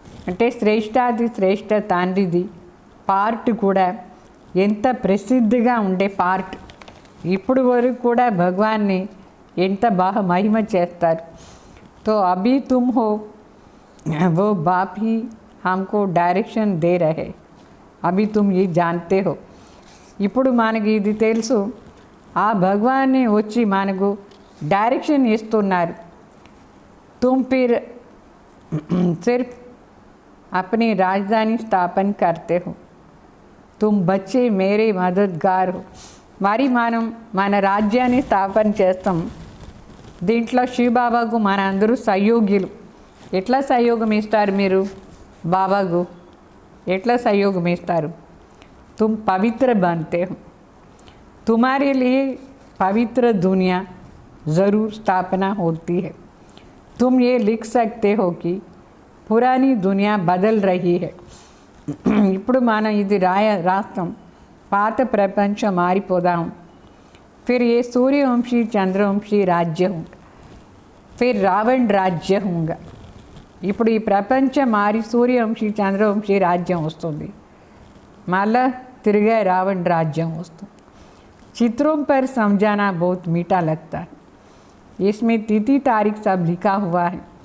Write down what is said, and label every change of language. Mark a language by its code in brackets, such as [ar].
[te] అంటే శ్రేష్టాది శ్రేష్ట తండ్రిది పార్ట్ కూడా ఎంత ప్రసిద్ధిగా ఉండే పార్ట్. ఇప్పుడు వరకు కూడా భగవాన్ని ఎంత బాగా మహిమ చేస్తారు. [hi] तो अभी तुम हो वो बाप ही हमको डायरेक्शन दे रहे. अभी तुम ये जानते हो. [te] ఇప్పుడు మనకి ఇది తెలుసు. ఆ భగవాన్ని వచ్చి మనకు డైరెక్షన్ ఇస్తున్నారు. [hi] तुम फिर सिर्फ अपनी राजधानी स्थापन करते हो. तुम बच्चे मेरे मददगार हो. [te] మరి మనం మన రాజ్యాన్ని స్థాపన చేస్తాం. దీంట్లో శివబాబాకు మన అందరూ సహయోగ్యులు. ఎట్లా సహయోగం ఇస్తారు మీరు బాబాకు? ఎట్లా సహయోగం ఇస్తారు? [hi] तुम पवित्र बनते हो. तुम्हारे लिए पवित्र दुनिया ज़रूर स्थापना होती है. तुम ये लिख सकते हो कि पुरानी दुनिया बदल रही है. [te] ఇప్పుడు మనం ఇది రాస్తాం, పాత ప్రపంచం మారిపోదాం. [hi] फिर ये सूर्यवंशी चंद्रवंशी राज्य होगा. फिर रावण राज्य होगा. [te] ఇప్పుడు ఈ ప్రపంచం మారి సూర్యవంశీ చంద్రవంశీ రాజ్యం వస్తుంది. మళ్ళా తిరిగే రావణ राज्य వస్తుంది. [hi] चित्रों पर समझाना बहुत मीठा लगता है. इसमें तिथि तारीख सब लिखा हुआ है.